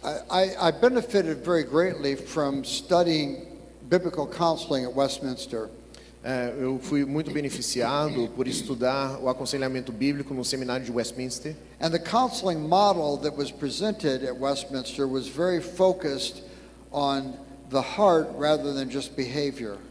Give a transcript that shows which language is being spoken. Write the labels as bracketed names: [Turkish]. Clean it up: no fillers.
[English] I benefited very greatly from studying biblical counseling at Westminster. [Portuguese] Eu fui muito beneficiado por estudar o aconselhamento bíblico no seminário de Westminster. [English] And the counseling model that was presented at Westminster was very focused on the heart rather than just behavior.